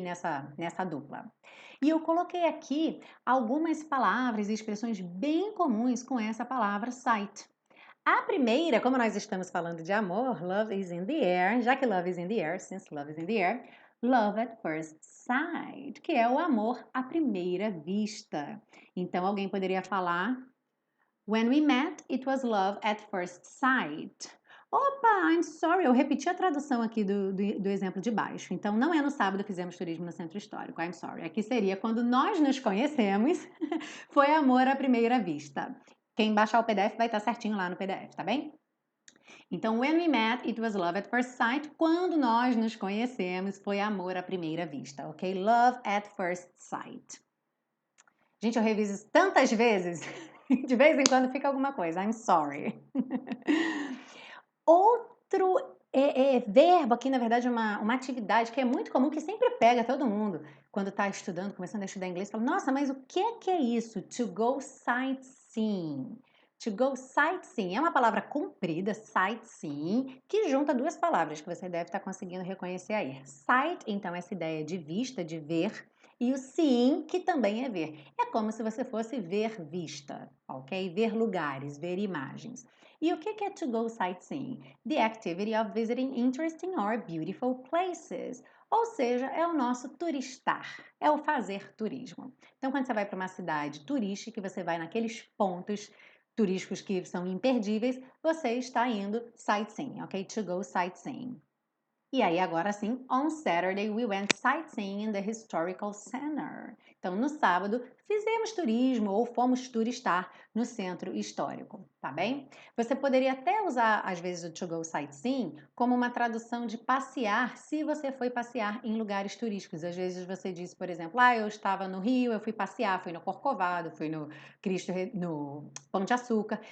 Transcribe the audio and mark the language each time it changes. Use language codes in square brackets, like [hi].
[pt] Nessa dupla. E eu coloquei aqui algumas palavras e expressões bem comuns com essa palavra sight. A primeira, como nós estamos falando de amor, [en] love is in the air, [pt] já que love is in the air, [en] since love is in the air, love at first sight, [pt] que é o amor à primeira vista. Então alguém poderia falar [en] when we met, it was love at first sight. [pt] Opa, [en] I'm sorry, [pt] eu repeti a tradução aqui do exemplo de baixo. Então, não é no sábado que fizemos turismo no centro histórico, [en] I'm sorry. [pt] Aqui seria quando nós nos conhecemos, foi amor à primeira vista. Quem baixar o PDF vai estar certinho lá no PDF, tá bem? [en] Então, when we met, it was love at first sight. [pt] Quando nós nos conhecemos, foi amor à primeira vista, ok? [en] Love at first sight. [pt] Gente, eu reviso isso tantas vezes, de vez em quando fica alguma coisa. [en] I'm sorry. [pt] Outro verbo aqui, na verdade, uma atividade que é muito comum, que sempre pega todo mundo quando está estudando, começando a estudar inglês, fala, nossa, mas o que é isso? To go sightseeing. To go sightseeing é uma palavra comprida, sightseeing, que junta duas palavras que você deve estar conseguindo reconhecer aí. Sight, então, essa ideia de vista, de ver, e o seeing, que também é ver. É como se você fosse ver vista, ok? Ver lugares, ver imagens. E o que é to go sightseeing? [en] The activity of visiting interesting or beautiful places. [pt] Ou seja, é o nosso turistar, é o fazer turismo. Então, quando você vai para uma cidade turística, você vai naqueles pontos turísticos que são imperdíveis, você está indo sightseeing, ok? [en] To go sightseeing. [pt] E aí, agora sim, [en] on Saturday we went sightseeing in the historical center. [pt] Então, no sábado, fizemos turismo ou fomos turistar no centro histórico, tá bem? Você poderia até usar, às vezes, o to go sightseeing como uma tradução de passear, se você foi passear em lugares turísticos. Às vezes você diz, por exemplo, eu estava no Rio, eu fui passear, fui no Corcovado, fui no no Pão de Açúcar.